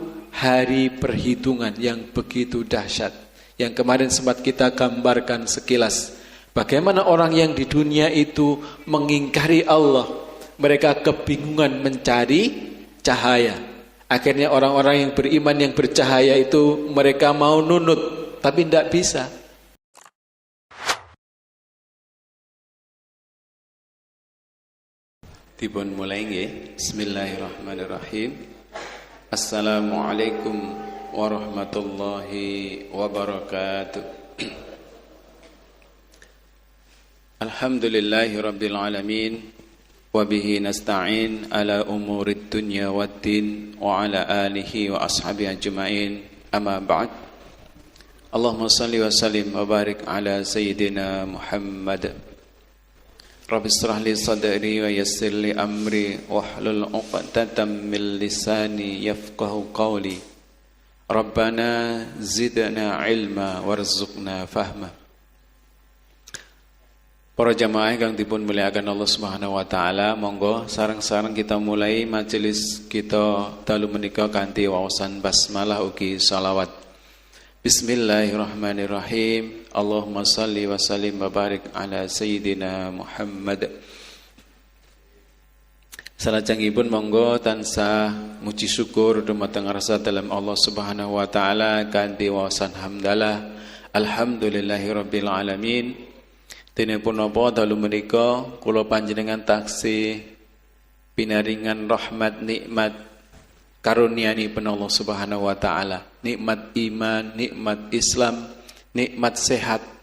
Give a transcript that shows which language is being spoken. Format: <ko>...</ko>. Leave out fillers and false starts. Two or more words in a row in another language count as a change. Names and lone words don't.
<id>Hari perhitungan yang begitu dahsyat, yang kemarin sempat kita gambarkan sekilas. Bagaimana orang yang di dunia itu mengingkari Allah, mereka kebingungan mencari cahaya. Akhirnya orang-orang yang beriman, yang bercahaya itu mereka mau nunut, tapi tidak bisa.</id> <jv>Dipun mulai nggih.</jv> <ar>بسم الله الرحمن الرحيم السلام عليكم ورحمة الله وبركاته. الحمد لله رب العالمين وبه نستعين على أمور الدنيا والدين وعلى آله وأصحابه أجمعين. أما بعد. اللهم صل وسلم وبارك على سيدنا محمد. رب اشرح لي صدري ويسر لي أمري واحلل عقدة من لساني يفقهوا قولي. ربنا زدنا علما وارزقنا فهما.</ar> <jv>Para jamaah kang dipun muliakan Allah</jv> <ar>سبحانه وتعالى,</ar> <jv>monggo sareng-sareng kita mulai majelis kita dalu menika kanthi waosan basmalah ugi shalawat.</jv> <ar>بسم الله الرحمن الرحيم اللهم صل وسلم وبارك على سيدنا محمد.</ar> <jv>Salajengipun monggo tansah muji syukur dumateng rasa dalam Allah</jv> <ar>سبحانه وتعالى</ar> <jv>kanthi waosan hamdalah.</jv> <ar>الحمد لله رب العالمين.</ar> <jv>Dene punapa dalu menika kula panjenengan taksih pinaringan rahmat nikmat karunianipun Allah</jv> <ar>سبحانه وتعالى,</ar> <jv>nikmat iman, nikmat Islam, nikmat sehat.</jv>